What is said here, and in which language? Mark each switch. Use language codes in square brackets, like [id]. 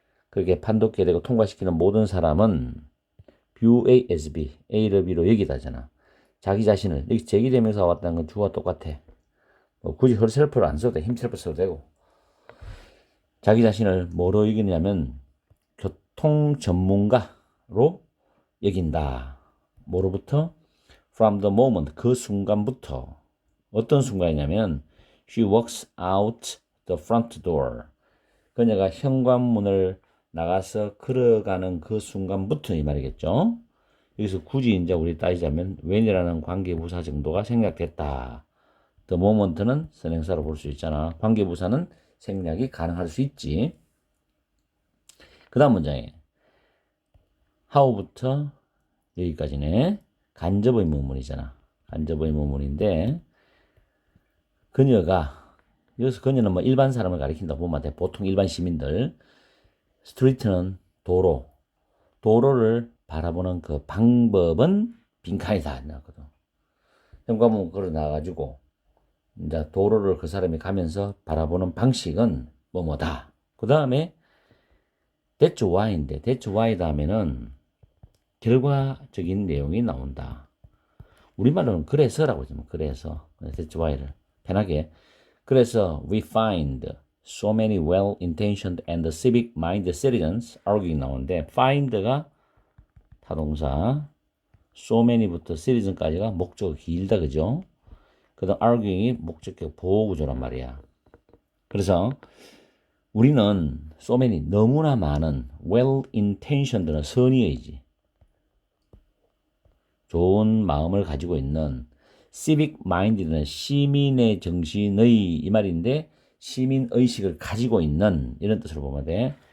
[ko] 그렇게 판독기에 대고 통과시키는 모든 사람은 [en] view A as B, [ko] A를 B로 여기다잖아. 자기 자신을, 여기 제기되면서 왔다는 건 주어와 똑같아. 뭐 굳이 herself를 안 써도 돼. himself 써도 되고. 자기 자신을 뭐로 여기냐면 교통 전문가로 여긴다. 뭐로부터? [en] From the moment, [ko] 그 순간부터. 어떤 순간이냐면 [en] She walks out the front door. [ko] 그녀가 현관문을 나가서 걸어가는 그 순간부터 이 말이겠죠. 여기서 굳이 이제 우리 따지자면 when이라는 관계부사 정도가 생략됐다. the moment는 선행사로 볼 수 있잖아. 관계부사는 생략이 가능할 수 있지. 그 다음 문장에 how부터 여기까지네. 간접 의문문이잖아. 간접 의문문인데 그녀가 여기서 그녀는 뭐 일반 사람을 가리킨다 보면 돼. 보통 일반 시민들. 스트리트는 도로. 도로를 바라보는 그 방법은 빈칸이다. 나거든. 현관문 걸어 나가지고 이제 도로를 그 사람이 가면서 바라보는 방식은 뭐뭐다. 그 다음에 that's why인데 that's why 다음에는 결과적인 내용이 나온다. 우리말로는 그래서라고 하죠. 그래서 that's why를 편하게. 그래서 [en] we find so many well-intentioned and civic-minded citizens arguing [ko] 나오는데 find가 타동사, so many부터 citizen까지가 목적어 길다 그죠? 그 다음 arguing이 목적격 보호구조란 말이야. 그래서 우리는 so many 너무나 많은 well-intentioned는 선의의지. 좋은 마음을 가지고 있는 civic-minded는 시민의 정신의 이 말인데 시민의식을 가지고 있는 이런 뜻으로 보면 돼.